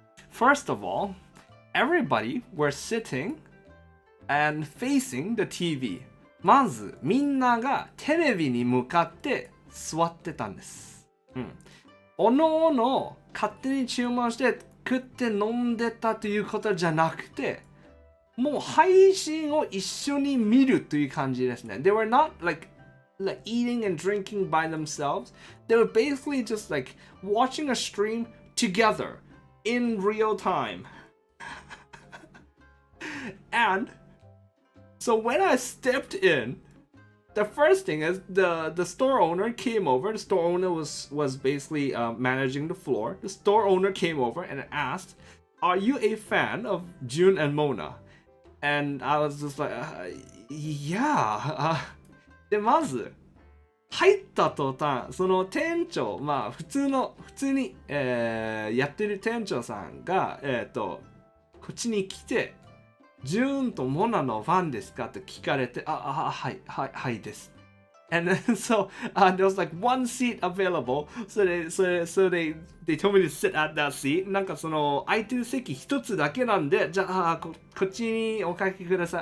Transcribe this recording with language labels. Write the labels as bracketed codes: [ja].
[en] First of all, everybody were sitting and facing the TV. [ja] まず、みんながテレビに向かって座ってたんです。おのおの勝手に注文して食って飲んでたということじゃなくて、もう配信を一緒に見るという感じですね。 [en] They were not like eating and drinking by themselves. They were basically just like watching a stream together in real time. And so when I stepped in, the first thing is the store owner came over. The store owner was basically managing the floor. The store owner came over and asked, "Are you a fan of Jun and Mona?" And I was just like, yeah. [ja] で、まず、入った途端、その店長、普通に、やってる店長さんが、こっちに来て、ジューンとモナのファンですかって聞かれて、はいです。 [en] And then so there was like one seat available. So they told me to sit at that seat. [ja] なんかその空いてる席一つだけなんで、じゃあこっちにおかけください。